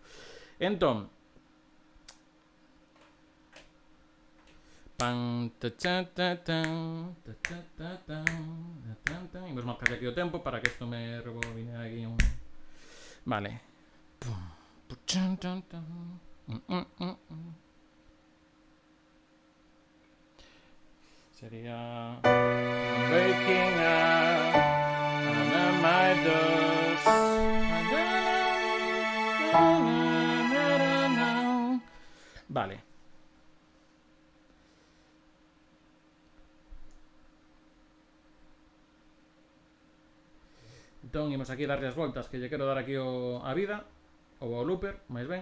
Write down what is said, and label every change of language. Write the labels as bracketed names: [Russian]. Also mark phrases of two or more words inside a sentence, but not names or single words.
[Galician] Entón, imos marcar aquí o tempo para que isto me rebobine aquí un... Vale. Sería... [English] Waking up under my doors. [Galician] Vale. Entón, imos aquí darlle as voltas que lle quero dar aquí a vida, ou ao looper, máis ben.